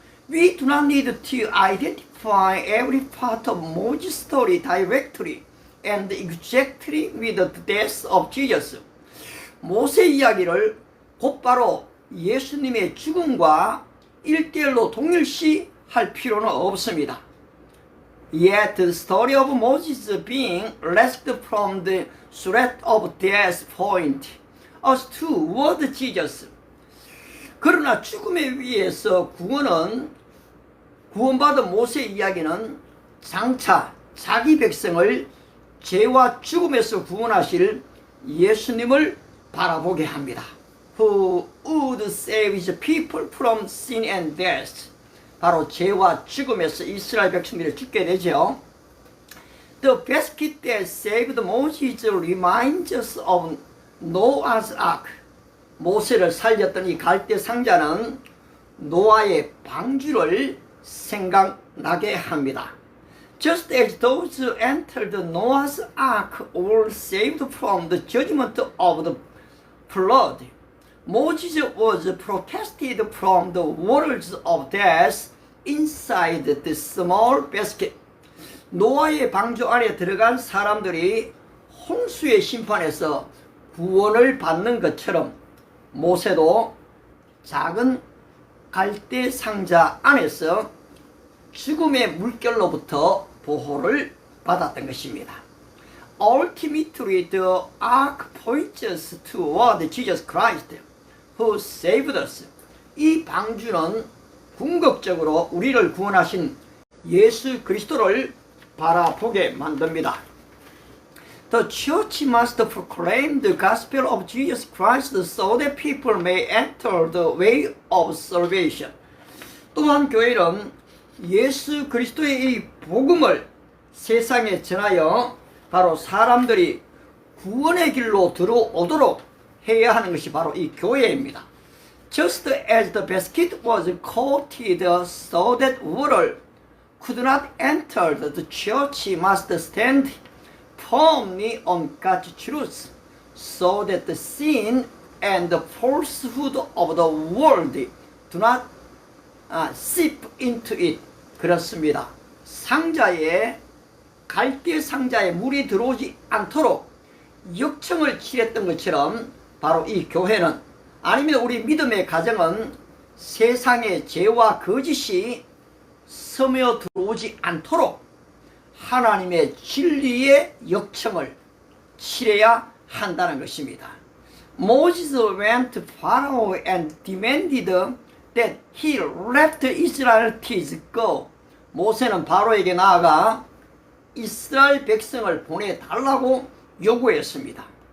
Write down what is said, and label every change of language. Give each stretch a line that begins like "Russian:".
English: We do not need to identify every part of Moses' story directly and exactly with the death of Jesus.
Korean: 모세 이야기를 곧바로 예수님의 죽음과 1대1로 동일시할 필요는 없습니다.
English: Yet the story of Moses being rescued from the threat of death point us toward Jesus.
Korean: 그러나 죽음에 의해서 구원받은 모세 이야기는 장차 자기 백성을 죄와 죽음에서 구원하실 예수님을 바라보게 합니다.
English: Who would save his people from sin and death.
Korean: 바로 죄와 죽음에서 이스라엘 백성들을 죽게 되죠.
English: The basket that saved Moses reminds us of Noah's ark.
Korean: 모세를 살렸던 이 갈대 상자는 노아의 방주를 생각나게 합니다.
English: Just as those who entered Noah's ark were saved from the judgment of the flood, Moses was protected from the waters of death inside the small basket.
Korean: 노아의 방주 안에 들어간 사람들이 홍수의 심판에서 구원을 받는 것처럼 모세도 작은 갈대 상자 안에서 죽음의 물결로부터 보호를 받았던 것입니다.
English: Ultimately, the ark points us toward Jesus Christ, who saved us.
Korean: 이 방주는 궁극적으로 우리를 구원하신 예수 그리스도를 바라보게 만듭니다.
English: The church must proclaim the gospel of Jesus Christ so that people may enter the way of salvation.
Korean: 또한 교회는 예수 그리스도의 이 복음을 세상에 전하여 바로 사람들이 구원의 길로 들어오도록 해야 하는 것이 바로 이 교회입니다.
English: Just as the basket was coated so that water could not enter, the church must stand firmly on God's truth, so that the sin and the falsehood of the world do not seep into it.
Korean: 그렇습니다. 상자에 갈대 상자에 물이 들어오지 않도록 역청을 칠했던 것처럼 바로 이 교회는 아니면 우리 믿음의 가정은 세상의 죄와 거짓이 스며 들어오지 않도록 하나님의 진리의 역청을 칠해야 한다는 것입니다.
English: Moses went to Pharaoh and demanded that he let the Israelites go.
Korean: 모세는 바로에게 나아가 이스라엘 백성을 보내달라고 요구했습니다.